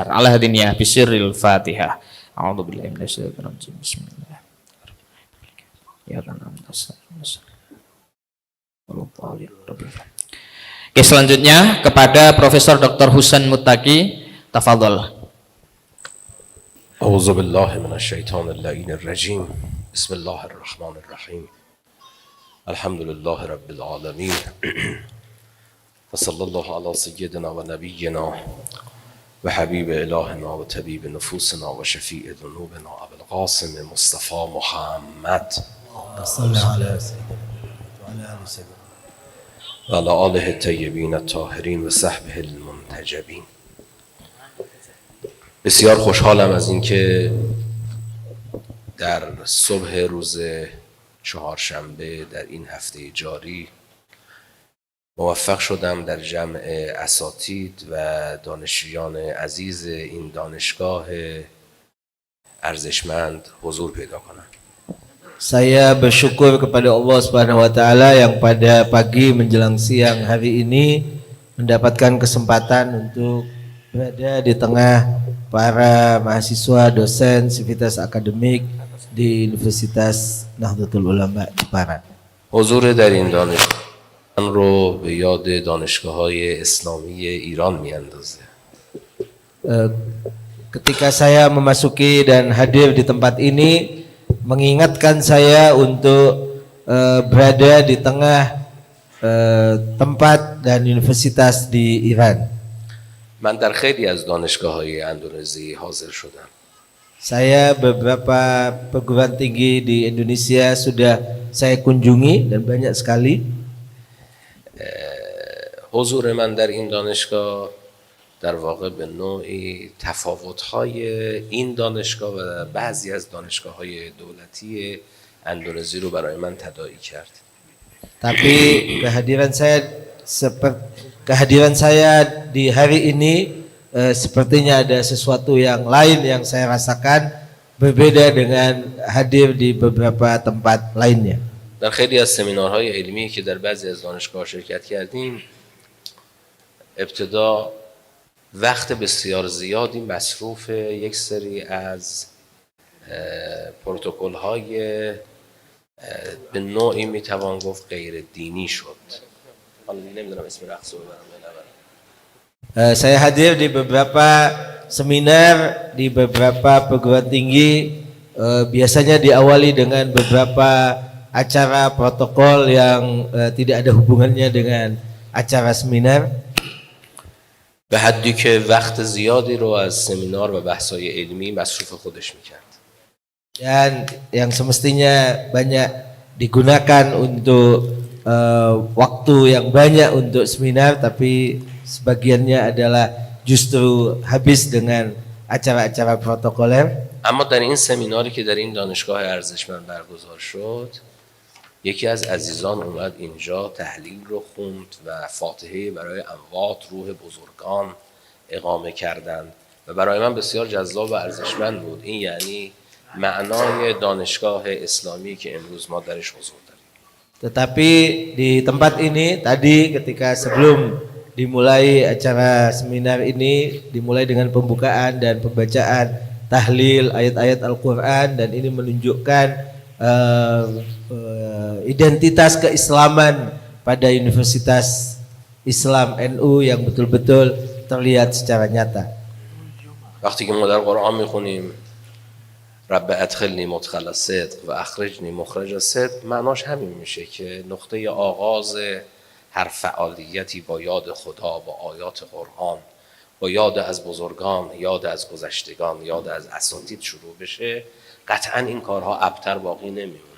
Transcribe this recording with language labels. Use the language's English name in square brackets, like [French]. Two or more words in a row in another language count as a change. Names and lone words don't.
[Arabic] الهادنية بسر الفاتحة. أعوذ بالله من الشيطان الرجيم. بسم الله الرحمن الرحيم. [Indonesian] Ya Oke, selanjutnya kepada Profesor Dr. Husain Muttaqi, tafadhol. [Arabic] أعوذ بالله من الشيطان اللعين الرجيم بسم الله الرحمن الرحيم الحمد لله رب العالمين وصلى الله على سيدنا ونبينا وحبيب إلهنا وطبيب نفوسنا وشفيع ذنوبنا أبي القاسم مصطفى محمد صلى على سيدنا وعلى آل سيدنا وعلى آله الطيبين الطاهرين وصحبه المنتجبين. [Persian] بسیار خوشحالم از اینکه در صبح روز چهارشنبه در این هفته جاری موفق شدم در جمع اساتید و دانشجویان عزیز این دانشگاه ارزشمند حضور پیدا کنم. [Indonesian] Saya bersyukur kepada Allah [Arabic] سبحانه وتعالى [Indonesian] yang pada pagi menjelang siang hari ini mendapatkan kesempatan untuk berada di tengah para mahasiswa, dosen, sivitas akademik di Universitas Nahdlatul Ulama Jepara. [Persian] حضور در این دانشگاه من رو به یاد دانشگاه‌های اسلامی ایران میاندازه. [Indonesian] Ketika saya memasuki dan hadir di tempat ini mengingatkan saya untuk berada di tengah tempat dan universitas di Iran. [Persian] من در خیلی از دانشگاه‌های اندونزی حاضر شدم. [Indonesian] Saya beberapa perguruan tinggi di Indonesia sudah saya kunjungi dan banyak sekali. [Persian] حضور من در این دانشگاه در واقع به نوعی تفاوت‌های این دانشگاه و بعضی از دانشگاه‌های دولتی اندونزی رو برای من تداعی کرد. [Indonesian] Tapi kehadiran saya di hari ini sepertinya ada sesuatu yang lain yang saya rasakan berbeda dengan hadir di beberapa tempat lainnya. [Persian] در خیلی از سمینارهای علمی که در بعضی از دانشگاه شرکت کردیم ابتدا وقت بسیار زیادی مصروف یک سری از پروتکل‌های به نوعی میتوان گفت غیر دینی شد. حالا نمیدونم اسم رقص رو ببرم یا نبرم. [Indonesian] Saya hadir di beberapa seminar di beberapa perguruan tinggi, biasanya diawali dengan beberapa acara protokol yang tidak ada hubungannya dengan acara seminar. [Persian] به حدی که وقت زیادی رو از سمینار و بحث‌های علمی مصروف خودش میکرد. [Indonesian] Dan yang semestinya banyak digunakan untuk waktu yang banyak untuk seminar, tapi sebagiannya adalah justru habis dengan acara-acara protokoler. [Persian] اما در این سمیناری که در این دانشگاه ارزشمند برگزار شد یکی از عزیزان اومد اینجا تحلیل رو خوند و فاتحه برای اموات روح بزرگان اقامه کردند و برای من بسیار جذاب و ارزشمند بود. این یعنی معنای دانشگاه اسلامی که امروز ما درش حضور داریم. [Indonesian] Tetapi di tempat ini tadi ketika sebelum dimulai acara seminar ini dimulai dengan pembukaan dan pembacaan tahlil ayat-ayat Al-Quran, dan ini menunjukkan identitas keislaman pada Universitas Islam NU yang betul-betul terlihat secara nyata. [Persian] وقتی که ما در قرآن میخونیم [Arabic] رب ادخلنی مدخل صدق و اخرجنی مخرج صدق، [Persian] معناش همین میشه که نقطه آغاز هر فعالیتی با یاد خدا، با آیات قرآن، با یاد از بزرگان، یاد از گذشتگان، یاد از اساتید شروع بشه، قطعا این کارها ابتر باقی نمیمونه.